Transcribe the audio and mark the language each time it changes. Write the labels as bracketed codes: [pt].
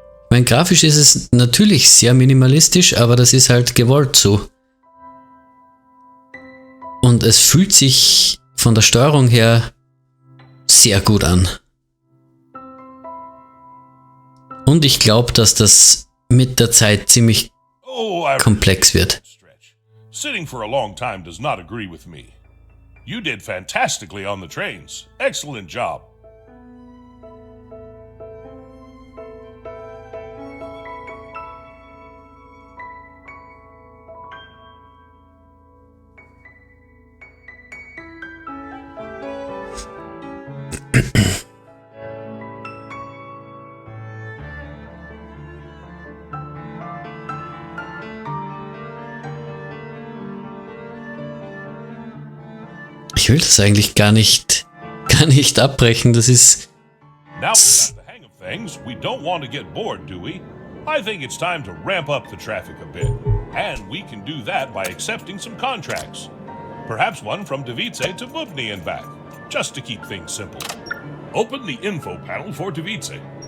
[de] Mein grafisch ist es natürlich sehr minimalistisch, aber das ist halt gewollt so. Und es fühlt sich von der Steuerung her sehr gut an. Und ich glaube, dass das mit der Zeit ziemlich komplex wird. [en] Sitting for a long time does not agree with me. You did fantastically on the trains. Excellent job. [de] Ich will das eigentlich gar nicht abbrechen. Das ist... [en] Now we got the hang of things, we don't want to get bored, do we? I think it's time to ramp up the traffic a bit. And we can do that by accepting some contracts. Perhaps one from Davice to Bubny and back, just to keep things simple. Open the info panel for Davice.